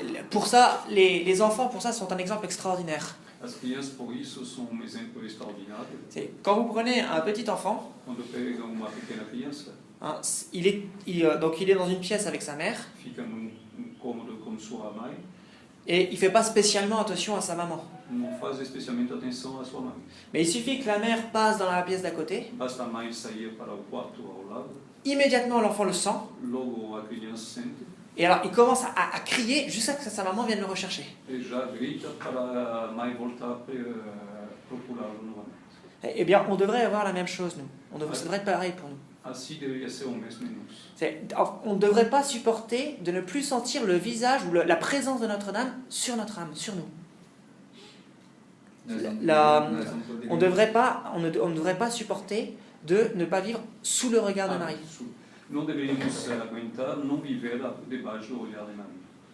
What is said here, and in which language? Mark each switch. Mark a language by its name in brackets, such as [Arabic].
[French] Pour ça, les enfants, pour ça, sont un exemple extraordinaire. [Portuguese] As crianças, por isso, são exemplo extraordinário. [French] Quand vous prenez un petit enfant, [Portuguese] Quando pega uma pequena criança, [French] hein, il est dans une pièce avec sa mère, [Portuguese] fica num cômodo com sua mãe, [French] et il ne fait pas spécialement attention à sa maman. [Portuguese] não faz especialmente atenção à sua mãe. [French] Mais il suffit que la mère passe dans la pièce d'à côté, [Portuguese] Basta a mãe sair para o quarto ao lado, [French] immédiatement l'enfant le sent, [Portuguese] logo a criança sente, [French] et alors il commence à crier jusqu'à ce que sa maman vienne le rechercher. [Portuguese] e já grita para a mãe voltar procurá-lo novamente. [French] Eh bien, on devrait avoir la même chose, nous. Ça devrait être pareil pour nous. [Portuguese] Assim deveria ser o mesmo em nós. [French] On ne devrait pas supporter de ne plus sentir le visage ou la présence de Notre-Dame sur notre âme, sur nous. On ne devrait pas supporter de ne pas vivre sous le regard de Marie. [Portuguese] Não deveríamos aguentar não viver debaixo do olhar de Maria.